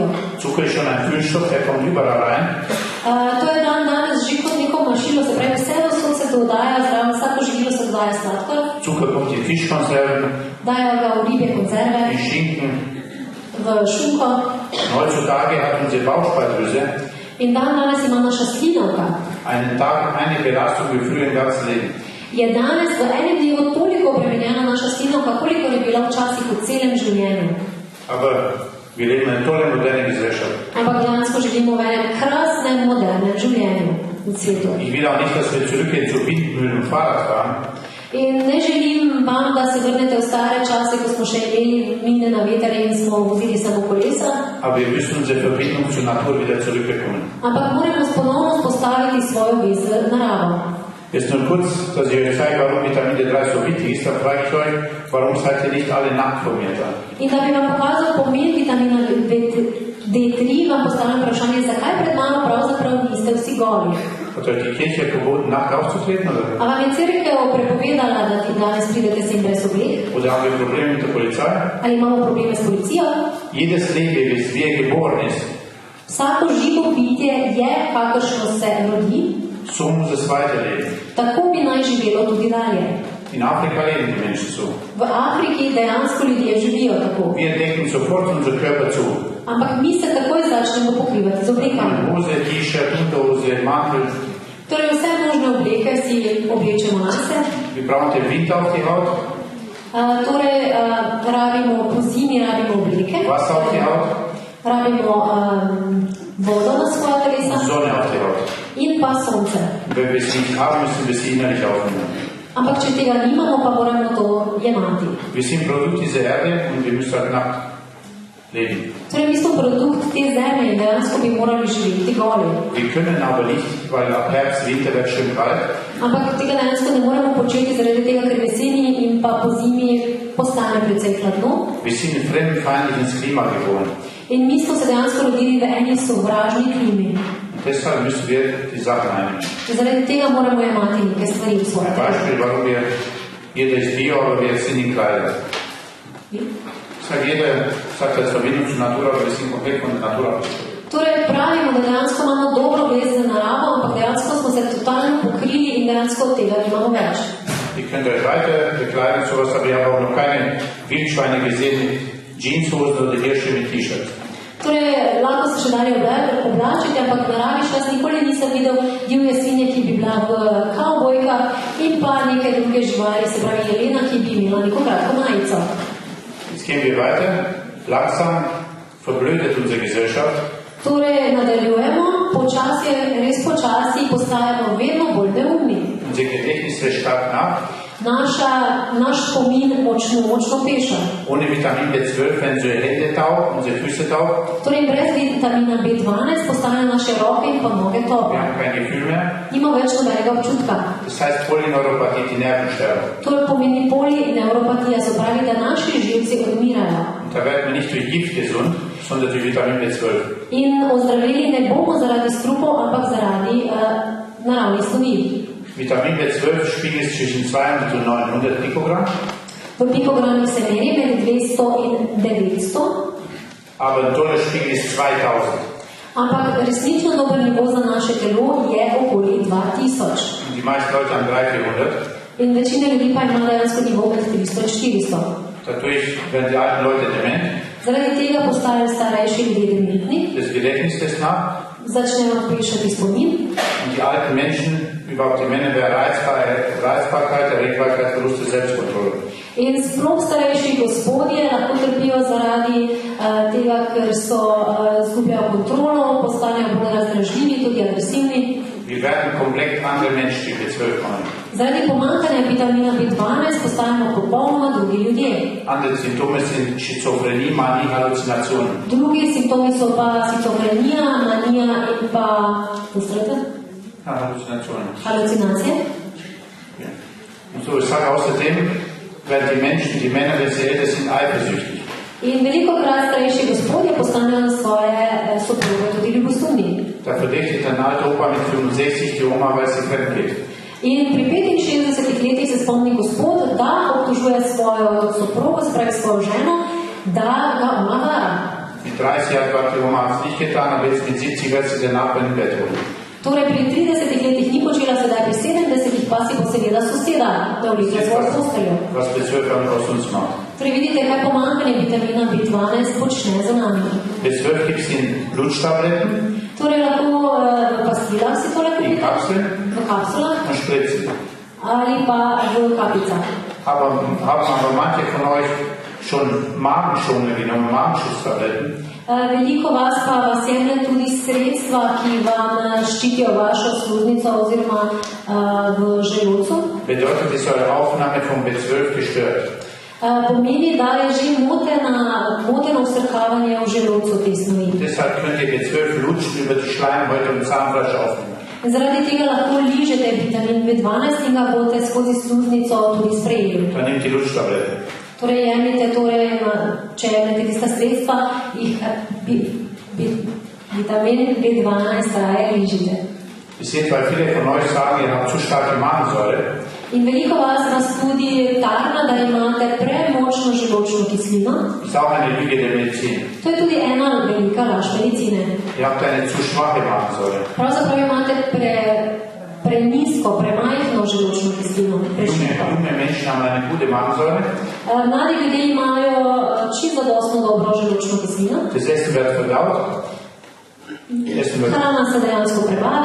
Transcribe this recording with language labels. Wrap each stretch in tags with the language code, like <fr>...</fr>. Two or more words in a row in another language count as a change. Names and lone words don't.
<de>Zucker ist schon ein Füllstoff, der kommt überall rein.</de> <sl>To je danes že kot neko mašilo, se pravi, vse vsod se dodaja, zraven vsako živilo se dodaja sladkor.</sl> <de>Zucker kommt in Fischkonserven,</de> <sl>Dajo ga v ribje konzerve,</sl> <de>in Schinken.</de> <sl>v šunko.</sl> <de>Heutzutage hat unsere Bauchspeicheldrüse</de> <sl>In danes ima naša slinavka.</sl> <de>einen Tag eine Belastung wie früher im ganzen Leben.</de> <sl>Je danes v enem dnevu toliko obremenjena naša slinavka, koliko je bila včasih v celem življenju.</sl> <de>Aber wir leben in einer tollen, modernen Gesellschaft.</de> <sl>Ampak dejansko živimo v enem krasnem, modernem življenju v svetu.</sl> <de>Ich will auch nicht, dass wir zurückgehen zu Windmühlen und Fahrradfahren.</de> <sl>In ne želim vam, da se vrnete v stare čase, ko smo še imeli mine na veter in smo vozili samo kolesa.</sl> <de>Aber wir müssen unsere Verbindung zur Natur wieder zurückbekommen.</de> <sl>Ampak moramo ponovno spostaviti svojo vez z naravo.</sl> <de>Jetzt nur kurz, dass ich euch zeige, warum Vitamin D3 so wichtig ist. Dann frage ich euch, warum seid ihr nicht alle nackt vor mir da?</de> <sl>In da bi vam pokazal pomen vitamina D3, vam postavljam vprašanje, zakaj pred mano pravzaprav niste vsi goli.</sl> <de>Hat euch die Kirche verboten, nackt aufzutreten?</de> <sl>A vam je cerkev prepovedala, da ti danes pridete sem brez oblek?</sl> <de>Oder haben wir Probleme mit der Polizei?</de> <sl>Ali imamo probleme s policijo?</sl> <de>Jedes Lebewesen, wie er geboren ist,</de> <sl>Vsako živo bitje je, kakršno se rodi,</sl> <de>so muss es weiterleben.</de> <sl>tako bi naj živelo tudi dalje.</sl> <de>In Afrika leben die Menschen so.</de> <sl>V Afriki dejansko ljudje živijo tako.</sl> <de>Wir decken sofort unseren Körper zu.</de> <sl>Ampak mi se takoj začnemo pokrivati z oblekami.</sl> <de>Hose, T-Shirt, Unterhose, Mantel.</de> <sl>Torej vse možne obleke si oblečemo na se.</sl> <de>Wir brauchen den Wind auf die Haut,</de> <sl>Rabimo po zimi, rabimo obleke.</sl> <de>Wasser auf die Haut,</de> <sl>Rabimo vodo na svoja telesa</sl> <de>Sonne auf die Haut.</de> <sl>in pa sonce.</sl> <de>Und wenn wir es nicht haben, müssen wir es innerlich aufnehmen.</de> <sl>Ampak če tega nimamo, pa moramo to jemati.</sl> <de>Wir sind Produkt dieser Erde und wir müssen halt nackt leben.</de> <sl>Torej, mi smo produkt te zemlje in dejansko bi morali živeti goli.</sl> <de>Wir können aber nicht, weil ab Herbst, Winter wird schön kalt.</de> <sl>Ampak tega dejansko ne moremo početi zaradi tega, ker jeseni in pa po zimi postane precej hladno.</sl> <de>Wir sind in fremdenfeindliches Klima geboren.</de> <sl>In mi smo se dejansko rodili v eni sovražni klimi.</sl> <de>Und deshalb müssen wir die Sachen einnehmen.</de> <sl>Zaradi tega moramo imati neke stvari v svojem.</sl> <de>Ein Beispiel, warum wir, jeder ist Bio, aber wir sind in Kleidern. Jeder sagt, das Verbindung zur Natur, aber wir sind komplett von der Natur abgeschlossen.</de> <sl>Torej pravimo, da dejansko imamo dobro vez za naravo, ampak dejansko smo se totalno pokrili in dejansko od tega nimamo več.</sl> <de>Ihr könnt euch weiter bekleiden, sowas, aber ich habe auch noch keine Wildschweine gesehen mit Jeanshosen oder Hirsche mit T-Shirts.</de> <sl>Torej, lahko se še dalje oblačiti, ampak v naravi še jaz nikoli nisem videl divje svinje, ki bi bila v kavbojkah in pa nekaj druge živali, se pravi jelena, ki bi imela neko kratko majico.</sl> <de>Jetzt gehen wir weiter. Langsam verblödet unsere Gesellschaft.</de> <sl>Torej, nadaljujemo, počasi, res počasi postajamo vedno bolj neumni.</sl> <de>Unser Gedächtnis lässt stark nach.</de> <sl>Naš spomin močno peša.</sl> <de>Ohne Vitamin B12 werden unsere Hände taub, unsere Füße taub.</de> <sl>Torej, brez vitamina B12 postanejo naše roke in pa noge</sl> <de>Wir</de> <sl>tople.</sl> <de>haben kein Gefühl mehr.</de> <sl>Nima več nobenega občutka.</sl> <de>Das heißt Polyneuropathie, die Nerven sterben.</de> <sl>To pomeni polineuropatija, se pravi, da naši živci odmirajo.</sl> <de>Und da werden wir nicht durch Gift gesund, sondern durch Vitamin B12.</de> <sl>In ozdraveli ne bomo zaradi strupov, ampak zaradi naravnih snovi.</sl> <de>Vitamin B12 spiegelt zwischen 200 und 900 Pikogramm.</de> <sl>V pikogramih se meri med 200 in 900,</sl> <de>Aber ein toller Spiegel ist 2000.</de> <sl>ampak resnično dober nivo za naše telo je okoli 2000.</sl> <de>Und die meisten Leute haben 300, 400.</de> <sl>In večina ljudi pa ima dejansko nivo med 300 in 400.</sl> <de>Dadurch werden die alten Leute dement.</de> <sl>Zaradi tega postajajo starejši ljudje dementni,</sl> <de>Das Gedächtnis lässt nach.</de> <sl>začnejo pešati spomin.</sl> <de>Und die alten Menschen, überhaupt die Männer, werden Reizbarkeit, Erregbarkeit, Verlust der Selbstkontrolle.</de> <sl>In sploh starejši gospodje lahko trpijo zaradi tega, ker so izgubljajo kontrolo, postanejo bolj razdražljivi, tudi agresivni.</sl> <de>Wir werden komplett andere Menschen, die B12 kommen.</de> <sl>Zaradi pomanjkanja vitamina B12 postajamo popolnoma drugi ljudje.</sl> <de>Andere Symptome sind Schizophrenie, Manie, Halluzinationen.</de> <sl>Drugi simptomi so pa schizofrenija, manija in pa</sl> <de>Halluzinationen.</de> <sl>halucinacije.</sl> <de>Ja. Und so, ich sage außerdem, werden die Menschen, die Männer, wenn sie älter sind, eifersüchtig.</de> <sl>In velikokrat starejši gospodje postanejo svoje soproge tudi ljubosumni.</sl> <de>Da verdächtigt ein alter Opa mit 65 die Oma, weil sie fremd geht.</de> <sl>In pri 65 letih se spomni gospod, da obtožuje svojo soprogo, se pravi svojo ženo, da ga ona vara.</sl> <de>Mit 30 Jahren war die Oma es nicht getan, aber jetzt mit 70 wird sie den Nachbarn im Bett holen.</de> <sl>Torej pri 30 letih ni počela, sedaj pri 70 pa si posebila soseda, da vlije svojo posteljo.</sl> <de>Was B12 aus uns macht.</de> <sl>Torej vidite, kaj pomanjkanje vitamina B12 počne za nami.</sl> <de>B12 gibt es in Bluttabletten,</de> <sl>Torej lahko v pastilah si tole in kupite,</sl> <de>Kapseln</de> <sl>v kapsulah</sl> <de>und Spritzen.</de> <sl>ali pa v kapicah.</sl> <de>Haben aber manche von euch schon Magenschonende genommen, Magenschutztabletten.</de> <sl>Veliko vas pa vas jemlje tudi sredstva, ki vam ščitijo vašo sluznico oziroma v želodcu.</sl> <de>Bedeutet, ist eure Aufnahme von B12 gestört.</de> <sl>Pomeni, da je že moteno vsrkavanje v želodcu te snovi.</sl> <de>Deshalb könnt ihr B12 lutschen über die Schleimhäute und Zahnfleisch aufnehmen.</de> <sl>Zaradi tega lahko ližete vitamin B12 in ga boste skozi sluznico tudi sprejeli.</sl> <de>Dann nehmt die Lutschtablette.</de> <sl>Torej jemljite, če jemljete tista sredstva, vitamin B12 raje ližite.</sl> <de>Ihr seht, weil viele von euch sagen, ihr habt zu starke Magensäure.</de> <sl>In veliko vas tudi tarna, da imate premočno želodčno kislino.</sl> <de>Ist auch eine Lüge der Medizin.</de> <sl>To je tudi ena velika laž medicine.</sl> <de>Ihr habt eine zu schwache Magensäure.</de> <sl>Pravzaprav imate prenisko, premajhno želodčno kislino.</sl> <de>Junge Menschen haben eine gute Magensäure.</de> <sl>Mladi ljudje imajo čisto dostno dobro želodčno kislino.</sl> <de>Das Essen wird verdaut. Essen wird</de> <sl>Hrana se dejansko prebavi,</sl>